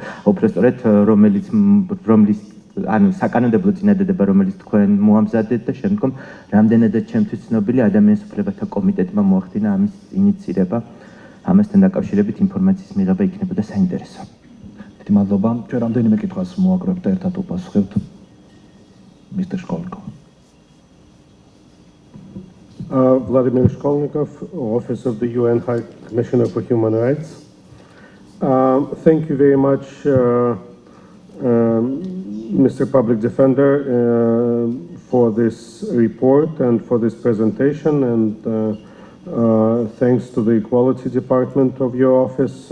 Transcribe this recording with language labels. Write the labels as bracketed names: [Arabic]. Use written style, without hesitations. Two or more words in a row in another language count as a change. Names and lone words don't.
[Georgian] უпростоრედ რომლის ანუ საკანონმდებლო წინადადება, რომელიც თქვენ მოამზადეთ და შემდგომ რამდენადაც ჩემთვის ცნობილი ადამიანის უფლებათა კომიტეტმა მოახდინა ამის ინიციირება. ამასთან დაკავშირებით ინფორმაციის მიღება იქნებოდა საინტერესო. დიდი მადლობა. ჩვენ რამდენიმე კითხვას მოაგროვებთ და ერთად უპასუხებთ. მისტერ შკოლიკოვ. [English] Vladimir Shkolnikov, Office of the UN High Commissioner for Human Rights. Thank you very much, Mr. Public Defender, for this report and for this presentation, and thanks to the Equality Department of your office.